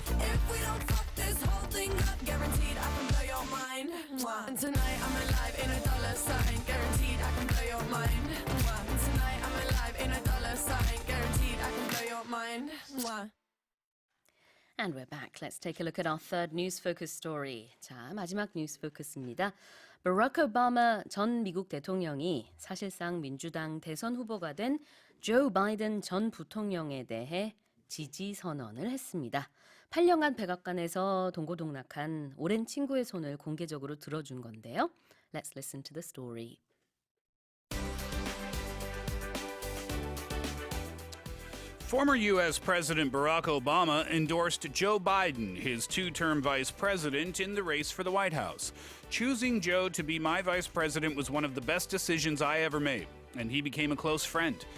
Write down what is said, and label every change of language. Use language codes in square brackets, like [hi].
[en] If we don't fuck this whole thing up, guaranteed I can blow your mind. And tonight I'm alive in a dollar sign, guaranteed I can blow your mind. And tonight I'm alive in a dollar sign, guaranteed I can blow your mind. And we're back. Let's take a look at our third news focus story. [ko] 자, 마지막 뉴스 포커스입니다. 버락 오바마 전 미국 대통령이 사실상 민주당 대선 후보가 된 조 바이든 전 부통령에 대해 지지 선언을 했습니다. 8년간 백악관에서 동고동락한 오랜 친구의 손을 공개적으로 들어준 건데요. [en] Let's listen to the story. Former U.S. President Barack Obama endorsed Joe Biden, his two-term vice president, in the race for the White House. Choosing Joe to be my vice president was one of the best decisions I ever made, and he became a close friend.